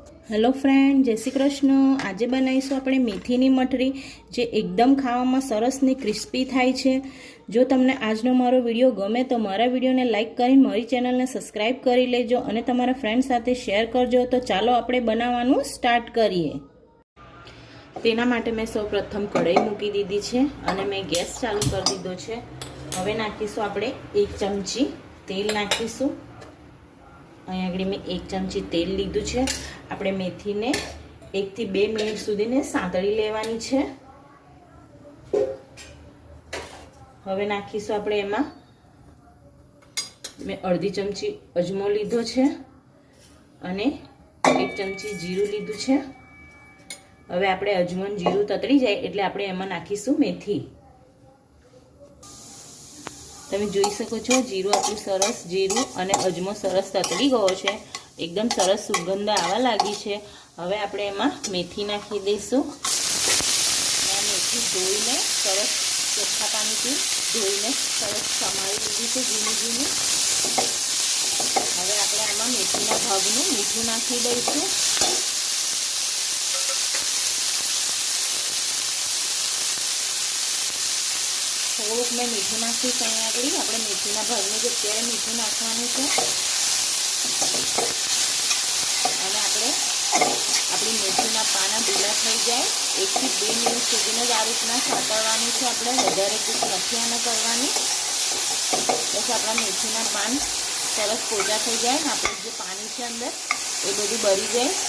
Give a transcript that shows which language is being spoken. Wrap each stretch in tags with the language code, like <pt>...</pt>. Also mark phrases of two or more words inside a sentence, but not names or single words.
<en>Hello friend,</en> <gu>જય શ્રી કૃષ્ણ। આજ બનાવીશું આપણે મેથીની મઠરી જે એકદમ ખાવામાં સરસ ને ક્રિસ્પી થાય છે। જો તમને આજનો મારો વિડિયો ગમે તો મારા વિડિયોને લાઇક કરીને મારી ચેનલને સબ્સક્રાઇબ કરી લેજો અને તમારા ફ્રેંડ સાથે શેર કરજો। તો ચાલો આપણે બનાવવાનું સ્ટાર્ટ કરીએ। તેના માટે મેં સૌ પ્રથમ કઢાઈ મૂકી દીધી છે અને મેં ગેસ ચાલુ કર દીધો છે। હવે નાખીશું આપણે 1 ચમચી તેલ નાખીશું। અહીં આગળ મેં 1 ચમચી તેલ લીધું છે। આપણે મેથીને 1 થી 2 મિનિટ સુધીને સાંતળી લેવાની છે। હવે નાખીશું આપણે એમાં મેં અડધી ચમચી અજમો લીધો છે અને 1 ચમચી જીરું લીધું છે। હવે આપણે અજમો અને જીરું તતળી જાય એટલે આપણે એમાં નાખીશું મેથી। તમે જોઈ શકો છો જીરું આપણું સરસ જીરું અને અજમો સરસ તતળી ગયો છે। એકદમ સરસ સુગંધ આવા લગી હૈ। હવે આપણે એમાં મેથી નાખી દઈશું। મેં મેથી ધોઈને સરસ ચોખ્ખા પાણીથી ધોઈને સરસ સમારી લીધી છે ઝીણી ઝીણી। હવે આપણે આમાં મેથીના ભાગનું મીઠું નાખી દઈશું। થોડુંક મેં મીઠું નાખીશ। અહીં આગળ આપણે મેથીના ભાગને જે અત્યારે મીઠું નાખવાનું છે અને આપણે આપણી મેથીના પાના ઢીલા થઈ જાય 1 થી 2 મિનિટ સુધીને જ આ રીતના સાતળવાનું છે। આપણે વધારે કૂક નથી આને કરવાની। બસ આપણા મેથીના પાન સરસ પોચા થઈ જાય ને આપણું જે પાણી છે અંદર એ બધું બળી જાય।</gu>